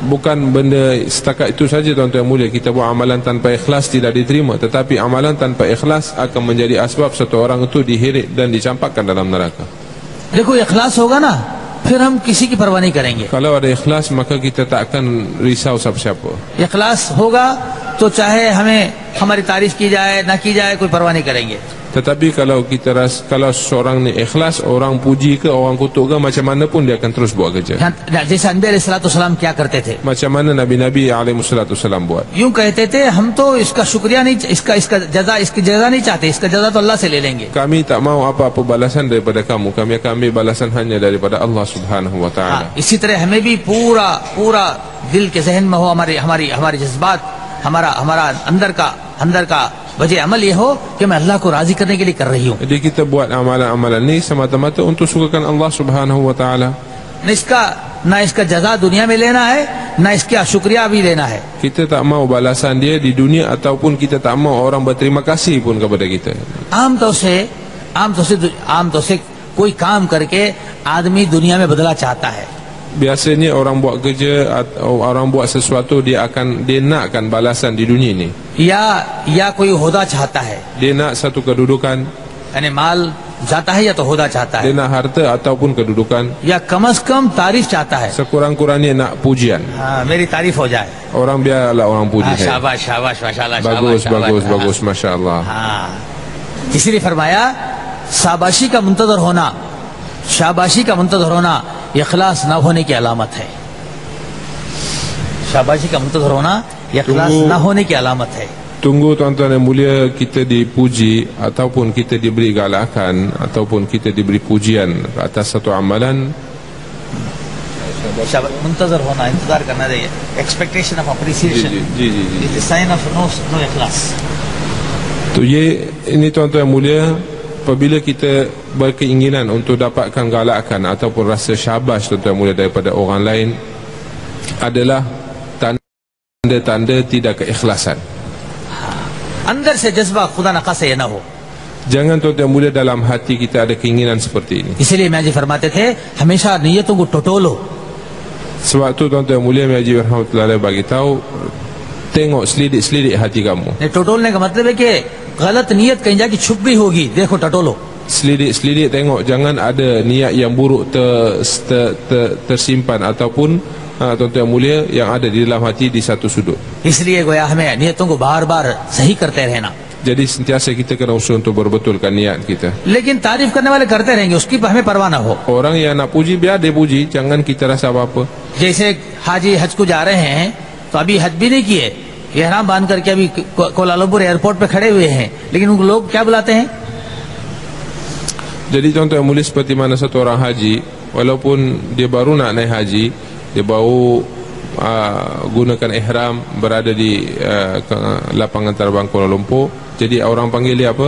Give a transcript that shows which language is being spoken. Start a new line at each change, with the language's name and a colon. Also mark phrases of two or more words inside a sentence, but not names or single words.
Malay: Bukan benda setakat itu saja tuan-tuan yang mulia, kita buat amalan tanpa ikhlas tidak diterima, tetapi amalan tanpa ikhlas akan menjadi asbab satu orang itu diheret dan dicampakkan dalam neraka.
Hindi: देखो इखलास होगा ना, फिर हम किसी की परवाह नहीं करेंगे।
Malay: Kalau ada ikhlas maka kita tak akan risau siapa-siapa.
Hindi: इखलास होगा तो चाहे हमें हमारी तारीफ की जाए ना की जाए, कोई परवाह नहीं करेंगे।
Malay: Tetapi kalau seorang ni ikhlas, orang puji ke orang kutuk ke, macam mana pun dia akan terus buat kerja.
Hindi: जैसे नबी अलैहिस्सलाम क्या करते थे,
Malay: Macam mana Nabi-Nabi alaihissalam buat.
Hindi: यूं कहते थे हम तो इसका शुक्रिया नहीं, इसकी जजा नहीं चाहते, इसका जजा तो अल्लाह से ले लेंगे।
Malay: Kami tak mau apa-apa balasan daripada kamu, kami akan ambil balasan hanya daripada
Arabic: الله سبحانه و تعالى.
Hindi: इसी तरह हमें भी पूरा दिल के जहन में हो, हमारी जज्बात, हमारा अंदर का वजह अमल ये हो कि मैं अल्लाह को राजी करने के लिए कर रही हूँ।
Malay: Jadi kita buat amalan-amalan ni semata-mata untuk sukakan
Arabic: الله سبحانه و تعالى.
Hindi: ना इसका जजा दुनिया में लेना है, ना इसका शुक्रिया भी लेना है।
Malay: Kita tak mau balasan dia di dunia ataupun kita tak mau orang berterima kasih pun kepada kita.
Hindi: आमतौर से कोई काम करके आदमी दुनिया में बदला चाहता है।
Malay: Biasanya orang buat kerja atau orang buat sesuatu dia nakkan balasan di dunia ni.
Hindi: या कोई होदा चाहता है,
Malay: Dia nak satu kedudukan,
Hindi: यानी माल जाता है या तो होदा चाहता है,
Malay: dia nak harta ataupun kedudukan.
Hindi: या कम से कम तारीफ चाहता है।
Malay: Sekurang-kurangnya nak pujian.
Hindi: मेरी तारीफ हो जाए।
Malay: Orang biarlah orang puji saya.
Hindi: शाबाश माशाल्लाह,
Malay: Bagus,
Arabic: ما شاء الله.
Hindi: इसीलिए फरमाया शाबाशी का मुंतजर होना इखलास न होने की अलामत है। शाबाशी का मुंतजर होना इखलास न होने की अलामत है।
Malay: Tunggu tuan-tuan yang mulia, kita dipuji ataupun kita diberi galakan ataupun kita diberi pujian atas satu amalan.
Hindi: मुंतजर होना, इंतजार करना चाहिए,
English: expectation of appreciation is the sign of no
Hindi: इखलास।
Malay: तो ini tuan-tuan yang mulia, apabila kita berkeinginan untuk dapatkan galakan ataupun rasa syabas tuan-tuan mulia daripada orang lain, adalah tanda-tanda tidak keikhlasan.
Hindi: अंदर से जज्बा खुदा न खासे ना हो।
Malay: Jangan tuan-tuan mulia dalam hati kita ada keinginan seperti ini.
Hindi: इसलिए मैं जी फरमाते थे हमेशा नियतों को टटोलो।
Malay: Sebab tu tuan-tuan mulia Haji rahmatullahi bagi tahu, tengok selidik hati kamu.
Hindi: टटोलने का मतलब है कि गलत नियत कहीं जाके छुप गई होगी, देखो टटोलो।
Malay: Selidik tengok, jangan ada niat yang buruk tersimpan ataupun tuan-tuan mulia yang ada di dalam hati di satu sudut.
Hindi: इसलिए गोया हमें नियतों को बार-बार सही करते रहना।
Malay: Jadi sentiasa kita kena usaha untuk berbetulkan niat kita.
Hindi: लेकिन तारीफ करने वाले करते रहेंगे, उसकी हमें परवाह ना हो।
Malay: Orang yang nak puji biar dia puji, jangan kita rasa apa-apa.
Hindi: जैसे हाजी हज को जा रहे हैं तो अभी हज भी नहीं किए, एहराम बांध करके अभी कोलालमपुर एयरपोर्ट पे खड़े हुए हैं, लेकिन उनको लोग क्या बुलाते हैं?
Malay: Jadi tuan-tuan mulia, seperti mana satu orang haji, walaupun dia baru nak naik haji, dia baru gunakan ihram, berada di lapangan terbang Kuala Lumpur, jadi orang panggil dia apa?